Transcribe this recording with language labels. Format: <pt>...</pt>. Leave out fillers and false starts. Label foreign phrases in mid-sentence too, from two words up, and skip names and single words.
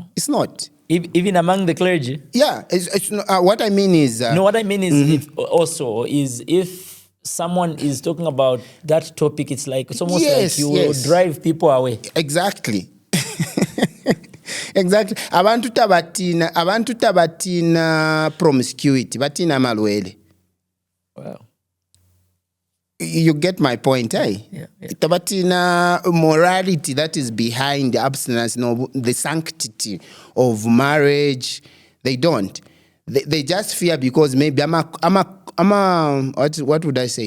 <en>It's not. Even among the clergy? Yeah. It's what I mean is... what I mean is if someone is talking about that topic, it's like it's almost like you will drive people away. Exactly. Exactly.</en> <bem>Abantu tabatina promiscuity, batina malwele.</bem> <en>Wow. You get my point, eh? Yeah. Tabatina morality that is behind the abstinence, the sanctity of marriage. They don't. They just fear because maybe I'm a what would I say?</en>